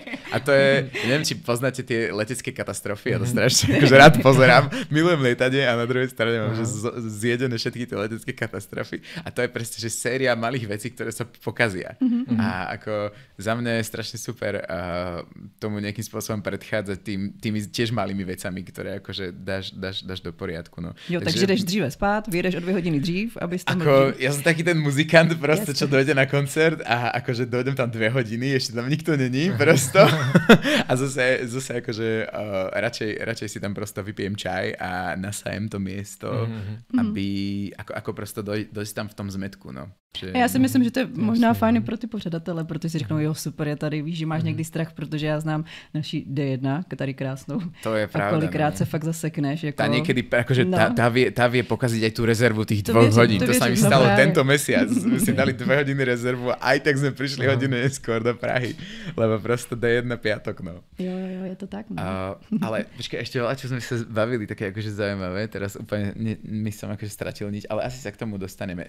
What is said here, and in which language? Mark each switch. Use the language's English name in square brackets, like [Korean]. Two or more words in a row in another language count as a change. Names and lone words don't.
[Slovak] A to je, neviem, či poznáte tie letecké katastrofy, ja to strašne akože rád pozerám, milujem lietanie a na druhej strane mám, že zjedené všetky tie letecké katastrofy. A to je presne, že séria malých vecí, ktoré sa pokazia. A ako za mňa je strašne super tomu nejakým spôsobom predchádzať tými tiež malými vecami, ktoré akože dáš do poriadku. No. [Czech] Jo, takže jdeš dříve spát, vyjdeš o 2 hodiny dřív, [Slovak] aby ste ja som taký ten muzikant proste, čo dojde na koncert a akože dojdem tam 2 hodiny, ešte tam nikto není prosto. A zase akože radšej si tam prosto vypijem čaj a nasajem to miesto, aby ako prosto dojsť tam v tom zmetku, no. Že... [Czech] Já si myslím, že to je možná fajn pro ty pořadatele, protože si řeknou, jo, super, je tady, víš, že máš někdy strach, protože já znám naši D1, tady krásnou. To je pravda. A kolikrát se fakt zasekneš. Jako... [Slovak] Tá niekedy, akože tá vie pokaziť aj tú rezervu tých 2 hodín. To sa mi stalo tento mesiac. My si dali 2 hodiny rezervu a aj tak sme prišli hodinu neskôr do Prahy, lebo prosto D1 piatok, no. [Czech] Jo, je to tak, no. [Slovak] Ale počkaj, ešte veľa, čo sme sa bavili, také akože zaujímavé, teraz úplne my som akože stratil niť, ale asi sa k tomu dostaneme.